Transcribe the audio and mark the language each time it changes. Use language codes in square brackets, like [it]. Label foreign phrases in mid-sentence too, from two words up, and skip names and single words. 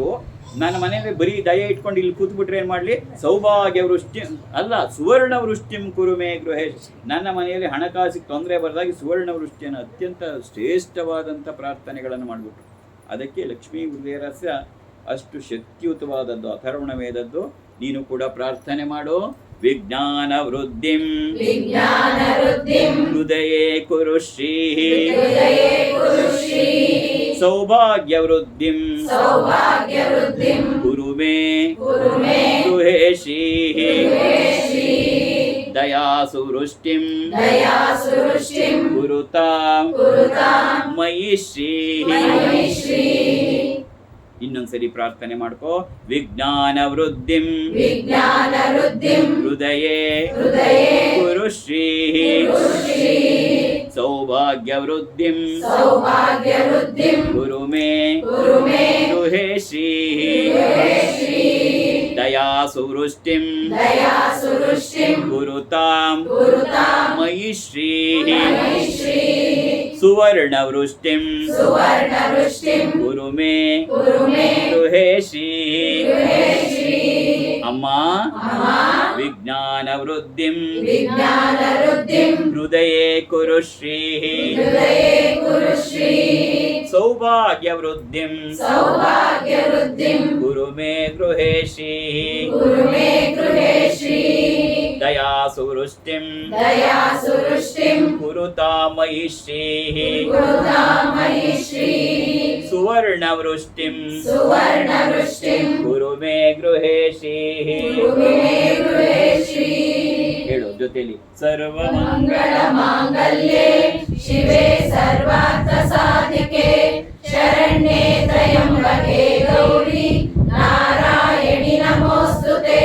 [kn] ನನ್ನ ಮನೆಯಲ್ಲಿ ಬರೀ ದಯೆ ಇಟ್ಕೊಂಡು ಇಲ್ಲಿ ಕೂತ್ಬಿಟ್ರೆ ಏನು ಮಾಡಲಿ? ಸೌಭಾಗ್ಯ ವೃಷ್ಟಿ ಅಲ್ಲ, [sa] ಸುವರ್ಣ ವೃಷ್ಟಿಂ ಕುರುಮೇ ಗೃಹೇಶ್. [kn] ನನ್ನ ಮನೆಯಲ್ಲಿ ಹಣಕಾಸಿಗೆ ತೊಂದರೆ ಬರದಾಗಿ ಸುವರ್ಣ ವೃಷ್ಟಿಯನ್ನು ಅತ್ಯಂತ ಶ್ರೇಷ್ಠವಾದಂಥ ಪ್ರಾರ್ಥನೆಗಳನ್ನು ಮಾಡಿಬಿಟ್ರು. ಅದಕ್ಕೆ ಲಕ್ಷ್ಮೀ ಹೃದಯರಹಸ್ಯ ಅಷ್ಟು ಶಕ್ತಿಯುತವಾದದ್ದು, ಅಥರ್ವಣ ವೇದದ್ದು. ನೀನು ಕೂಡ ಪ್ರಾರ್ಥನೆ ಮಾಡು. [sa] ವಿಜ್ಞಾನ ವೃದ್ಧಿಂ ಹೃದಯೇ ಕುರು ಶ್ರೀ ಸೌಭಾಗ್ಯ ವೃದ್ಧಿಂ ಕುರು ಮೇ ಗೃಹೇ ಶ್ರೀ ದಯಾಸು ವೃಷ್ಟಿಂ ಕುರುತಾಂ ಮಯಿ ಶ್ರೀ. [kn] ಇನ್ನೊಂದ್ಸರಿ ಪ್ರಾರ್ಥನೆ ಮಾಡ್ಕೋ. [sa] ವಿಜ್ಞಾನ ವೃದ್ಧಿಂ ಹೃದಯೇ ಕುರು ಶ್ರೀ ಸೌಭಾಗ್ಯ ವೃದ್ಧಿಂ ಕುರು ಮೇ ಗೃಹೇ ಶ್ರೀ ದಯಾಸು ವೃಷ್ಟಿಂ ಕುರುತಾಂ ಮಯಿ ಶ್ರೀ ಸುವರ್ಣ ವೃಷ್ಟಿಂ ಕುರು ಮೇ ಗೃಹೇ ಶ್ರೀ. ಅಮ್ಮ, ವಿಜ್ಞಾನ ವೃದ್ಧಿಂ ಹೃದಯೇ ಕುರು ಶ್ರೀ ಸೌಭಾಗ್ಯ ವೃದ್ಧಿಂ ಕುರು ಮೇ ಗೃಹೇ ಶ್ರೀ ದಯಾಸು ವೃಷ್ಟಿಂ ಕುರುತಾ ಮಯಿ ಶ್ರೀ ಸುವರ್ಣ ವೃಷ್ಟಿಂ ಕುರು ಮೇ ಗೃಹೇ ಶ್ರೀ. [kn] ಹೇಳು ಜೊತೆಲಿ. [sa] ಸರ್ವಮಂಗಳ ಮಾಂಗಲ್ಯೆ ಶಿವೆ ಸರ್ವಾರ್ಥ ಸಾಧಿಕೆ ಶರಣ್ಯೇ ತ್ರಯಂಬಕೆ ಗೌರಿ ನಾರಾಯಣಿ ನಮೋಸ್ತುತೆ.